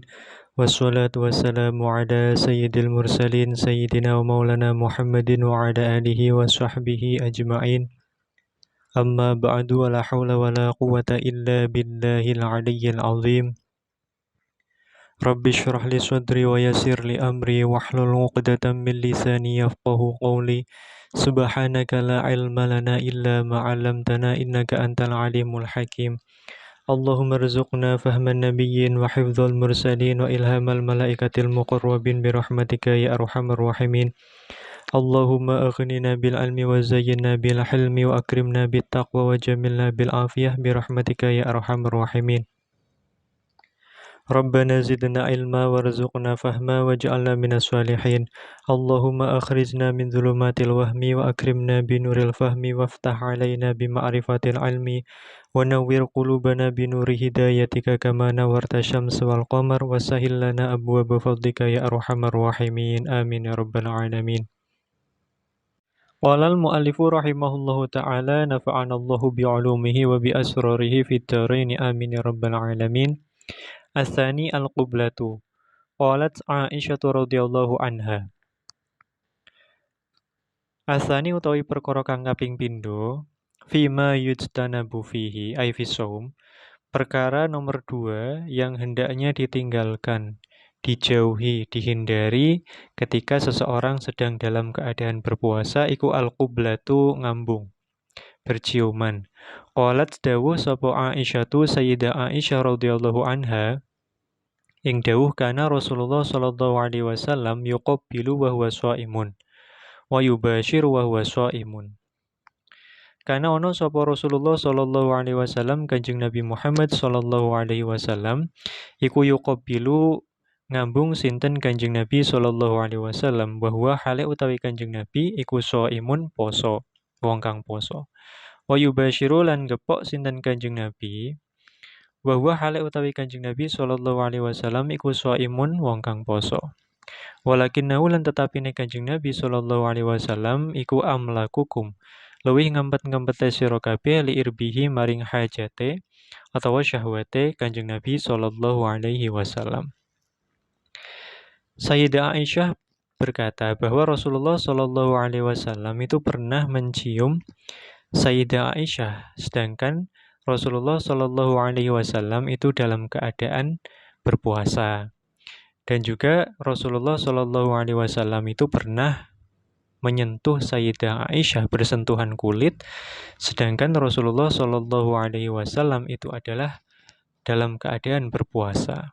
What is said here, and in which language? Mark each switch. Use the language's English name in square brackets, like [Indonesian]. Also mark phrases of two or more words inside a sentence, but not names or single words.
[Arabic] والصلاة والسلام على سيد المرسلين سيدنا ومولانا محمد وعلى آله وصحبه أجمعين. أما بعد ولا حول ولا قوة إلا بالله العلي العظيم. رب اشرح لي صدري ويسر لي أمري واحلل عقدة من لساني يفقهوا قولي. سبحانك لا علم لنا إلا ما علمتنا إنك أنت العليم الحكيم. اللهم ارزقنا فهم النبيين وحفظ المرسلين وإلهام الملائكة المقربين برحمتك يا أرحم الراحمين. اللهم أغننا بالعلم وزيّنّا بالحلم وأكرمنا بالتقوى وجمّلنا بالعافية برحمتك يا أرحم الراحمين. ربنا زدنا علما وارزقنا فهما واجعلنا من الصالحين. اللهم أخرجنا من ظلمات الوهم وأكرمنا بنور الفهم وافتح علينا بمعرفة العلم ونوّر قلوبنا بنور هدايتك كما نوّرت الشمس والقمر وسهّل لنا أبواب فضلك يا أرحم الراحمين. آمين يا رب العالمين. قال المؤلف رحمه الله تعالى نفعنا الله بعلومه وبأسراره في الدارين آمين يا رب العالمين. الثاني القبلة. قالت عائشة رضي الله عنها. الثاني [Javanese] utawi perkara kang kaping pindho, [Arabic] فيما يجتنب فيه أي في الصوم. [Indonesian] Perkara nomor 2 yang hendaknya ditinggalkan, dijauhi, dihindari ketika seseorang sedang dalam keadaan berpuasa iku al-qiblatu ngambung, berciuman. [Arabic] قالت [Javanese] dawuh sapa [Arabic] عائشة السيدة عائشة رضي الله عنها [Javanese] ing dawuh [Arabic] كان رسول الله صلى الله عليه وسلم يقبّل وهو صائم ويباشر وهو صائم. كان [Javanese] ono sapa [Arabic] رسول الله صلى الله عليه وسلم Kanjeng Nabi Muhammad صلى الله عليه وسلم iku يقبّل [Javanese] ngambung sinten Kanjeng Nabi [Arabic] صلى الله عليه وسلم وهو [Javanese] hale utawi Kanjeng Nabi iku shaimun poso, wong kang poso. [Arabic] ويباشر [Javanese] lan gepok sinten Kanjeng Nabi [Arabic] وهو [Javanese] hale utawi Kanjeng Nabi [Arabic] صلى الله عليه وسلم [Javanese] iku shaimun wong kang poso. Walakinnahu lan tetapine Kanjeng Nabi [Arabic] صلى الله عليه وسلم [Javanese] iku amlakukum, luwih ngempet-ngempete sira kabeh [Arabic] لإربه [Javanese] maring hajate utawa syahwate Kanjeng Nabi [Arabic] صلى الله عليه وسلم. [Indonesian] Sayyidah Aisyah berkata bahwa [Arabic] رسول الله صلى الله عليه وسلم [Indonesian] itu pernah mencium Sayyidah Aisyah, sedangkan [Arabic] رسول الله صلى الله عليه وسلم [Indonesian] itu dalam keadaan berpuasa, dan juga [Arabic] رسول الله صلى الله عليه وسلم [Indonesian] itu pernah menyentuh Sayyidah Aisyah, bersentuhan kulit, sedangkan [Arabic] رسول الله صلى الله عليه وسلم [Indonesian] itu adalah dalam keadaan berpuasa.